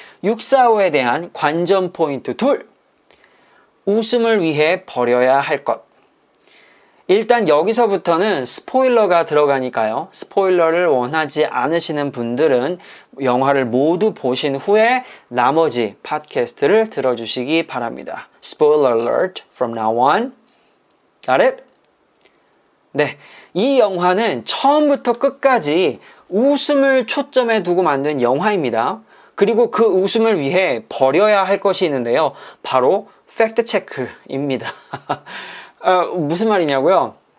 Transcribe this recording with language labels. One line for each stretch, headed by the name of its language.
Korean: 645에 대한 관전 포인트 2. 웃음을 위해 버려야 할 것. 일단 여기서부터는 스포일러가 들어가니까요. 스포일러를 원하지 않으시는 분들은 영화를 모두 보신 후에 나머지 팟캐스트를 들어주시기 바랍니다.
English: Spoiler alert from now on. Got it?
Korean: 네, 이 영화는 처음부터 끝까지 웃음을 초점에 두고 만든 영화입니다. 그리고 그 웃음을 위해 버려야 할 것이 있는데요. 바로 팩트체크입니다. 무슨 말이냐고요?